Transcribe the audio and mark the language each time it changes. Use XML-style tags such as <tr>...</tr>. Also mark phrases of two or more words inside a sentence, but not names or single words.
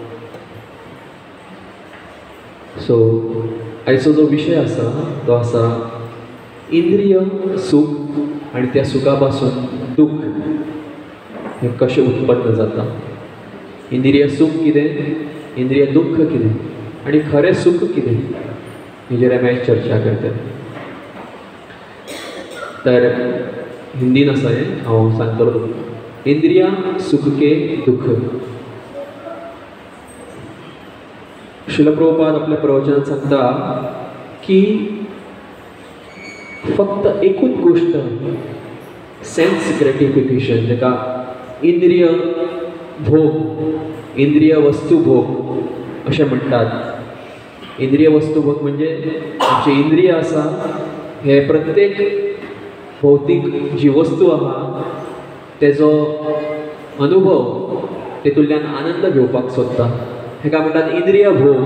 <kok>सो आयचो जो विशय आसा तो आसा इंद्रिय सूख आनी त्या सुखा पासून दूख हे कशें उत्पन्न जाता. इंद्रिय सूख कितें, इंद्रिय दुख्ख कितें आनी खरें सूख कितें हेजेर आमी आयज चर्चा करतले. तर हिंदीन आसा हें, हांव सांगतलो.</kok> <hi>इंद्रिया सुख के दुख.</hi> <kok>श्रील प्रभुपाद आपल्या प्रवचनात सांगता की फक्त एकूच गोष्ट</kok> <en>sense gratification,</en> <kok>जेका इंद्रिय भोग, इंद्रिय वस्तू भोग अशें म्हणटात. इंद्रिय वस्तू भोग म्हणजे आमचे इंद्रिय आसा हे प्रत्येक भौतीक जी वस्तू आहा तेजो अनुभव तेतूंतल्यान आनंद घेवपाक सोदता, हेका म्हणटात इंद्रिय भोग.</kok>